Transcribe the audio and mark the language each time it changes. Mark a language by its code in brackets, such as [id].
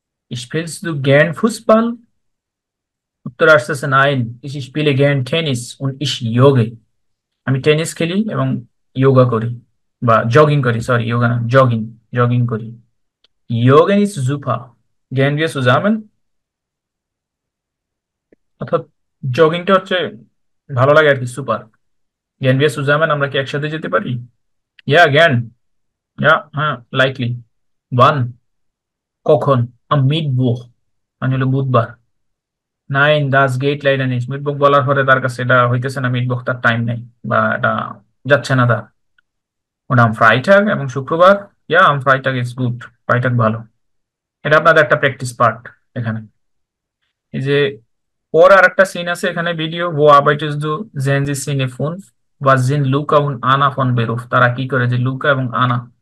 [de] Spielst du gern Fußball? [bn] উত্তর আসতেছে [de] নাইন, ich spiele gern Tennis und ich jogge. [bn] আমি tennis খেলি এবং যোগা করি, বা জগিং করি, সরি যোগা না, জগিং, জগিং করি। [de] Joggen ist super. Gehen wir zusammen? [bn] অর্থাৎ জগিংটা হচ্ছে ভালো লাগে আর কি, সুপার। [de] Gehen wir zusammen, [bn] আমরা কি একসাথে যেতে পারি? [de] Ja, gern. Ja, [bn] হ্যাঁ, লাইকলি। [de] Wann? [bn] কখন? [de] Am Mittwoch, [bn] মানে হলো বুধবার। [de] Nein, das geht leider nicht. [bn] মিটবুক বলার পরে তার কাছে এটা হইতেছে না, মিটবুক তার টাইম নেই বা এটা যাচ্ছে না তার। [de] Und am Freitag, [bn] এবং শুক্রবার? [de] Ja, am Freitag ist gut. Freitag [bn] ভালো। এটা আপনাদের একটা প্র্যাকটিস পার্ট এখানে। এই যে পরে আর একটা সিন আছে এখানে video, [de] wo arbeitest du? Sehen Sie Szene 5? Was sind Luca und Anna von Beruf? [bn] তারা কি করে, যে লুকা এবং আনা